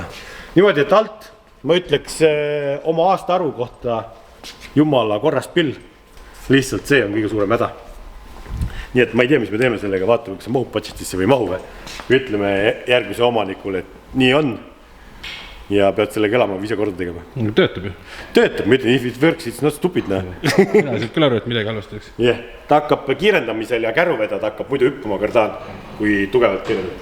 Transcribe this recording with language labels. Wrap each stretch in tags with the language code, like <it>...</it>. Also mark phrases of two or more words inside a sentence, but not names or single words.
<et>Niimoodi, et alt ma ütleks oma aasta arvu kohta jumala korrast pill. Lihtsalt see on kõige suurem häda. Nii et ma ei tea, mis me teeme sellega, vaatame, kas see mahub budgetisse või mahu. Või ütleme järgmise omanikule, et nii on. Ja pead sellega elama või ise korda tegema. Töötab ju. Töötab, ma ütlen,</et> <en>if it works, it's not stupid.</en> <et>Mina siit küll aru, et midagi halvasti oleks.</et> <en>Yeah.</en> <et>Ta hakkab kiirendamisel ja käruveda, ta hakkab muidu hüppama kardaan, kui tugevalt kiirendab.</et>